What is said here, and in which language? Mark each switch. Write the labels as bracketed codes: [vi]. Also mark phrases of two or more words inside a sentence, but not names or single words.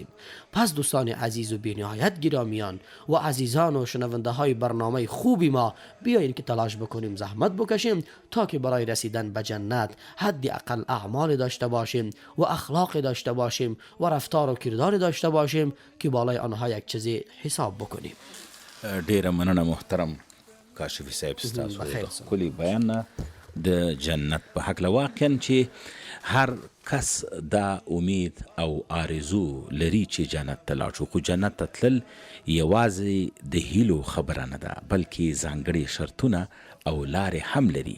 [fa] پس دوستان عزیز و بی‌نهایت گرامیان و عزیزان و شنونده های برنامه خوبی ما، بیایید که تلاش بکنیم، زحمت بکشیم تا که برای رسیدن به جنت حد اقل اعمال داشته باشیم و اخلاق داشته باشیم و رفتار و کردار داشته باشیم که بالای آنها یک چیزی حساب بکنیم. [ps] ډیره مننه محترم کاشفی صاحب ستاسو بخیر د ښکلي بیان نه د جنت په هکله. واقعا چې هر کس دا امید او آرزو لري چې جنت ته لاړ شو، خو جنت ته تلل یوازې د هیلو خبره نه ده، بلکې ځانګړي شرطونه او لارې هم لري.